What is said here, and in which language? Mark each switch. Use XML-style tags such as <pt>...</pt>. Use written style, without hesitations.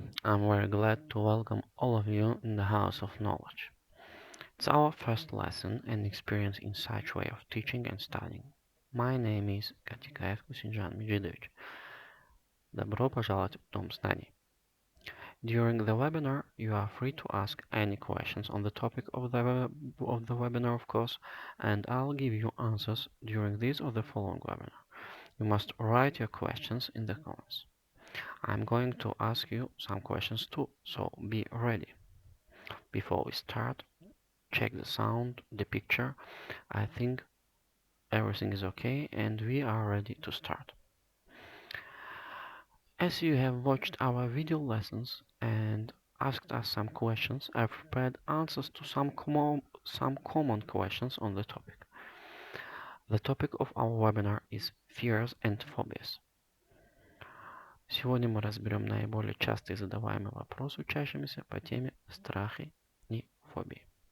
<en>I'm very glad to welcome all of you in the House of Knowledge. It's our first lesson and experience in such way of teaching and studying. My name is Катекаев Кусинжан Меджидович.</en> <ru>Добро пожаловать в Дом знаний.</ru> <en>During the webinar, you are free to ask any questions on the topic of the webinar, of course, and I'll give you answers during this or the following webinar. You must write your questions in the comments. I'm going to ask you some questions too, so be ready. Before we start, check the sound, the picture. I think everything is okay and we are ready to start. As you have watched our video lessons and asked us some questions, I've prepared answers to some common questions on the topic. The topic of our webinar is fears and phobias.</en> <ru>Сегодня мы разберем наиболее частые задаваемые вопросы учащимися по теме страхи и фобии.</ru>